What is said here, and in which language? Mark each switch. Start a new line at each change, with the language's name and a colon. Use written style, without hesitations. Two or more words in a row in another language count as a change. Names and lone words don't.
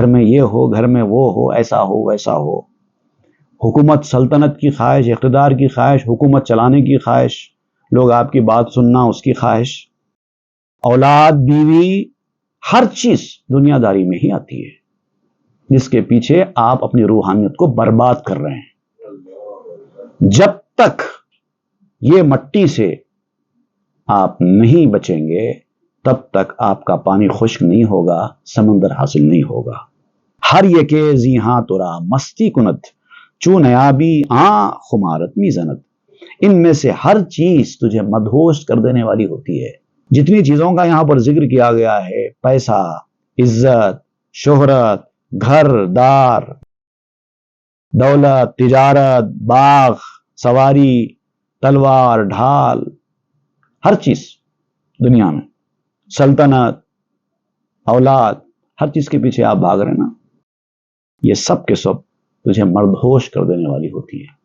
Urdu: میں یہ ہو، گھر میں وہ ہو، ایسا ہو ویسا ہو، حکومت سلطنت کی خواہش، اقتدار کی خواہش، حکومت چلانے کی خواہش، لوگ آپ کی بات سننا اس کی خواہش، اولاد، بیوی، ہر چیز دنیا داری میں ہی آتی ہے، جس کے پیچھے آپ اپنی روحانیت کو برباد کر رہے ہیں۔ جب تک یہ مٹی سے آپ نہیں بچیں گے تب تک آپ کا پانی خشک نہیں ہوگا، سمندر حاصل نہیں ہوگا۔
Persian: ہر یکے زی ہاں تورا مستی کنت، چون نیابی آں خمارت میزنت۔
Urdu: ان میں سے ہر چیز تجھے مدہوش کر دینے والی ہوتی ہے۔ جتنی چیزوں کا یہاں پر ذکر کیا گیا ہے، پیسہ، عزت، شہرت، گھر دار، دولت، تجارت، باغ، سواری، تلوار، ڈھال، ہر چیز دنیا میں، سلطنت، اولاد، ہر چیز کے پیچھے آپ بھاگ رہے ہیں نا، یہ سب کے سب تجھے مردہوش کر دینے والی ہوتی ہے۔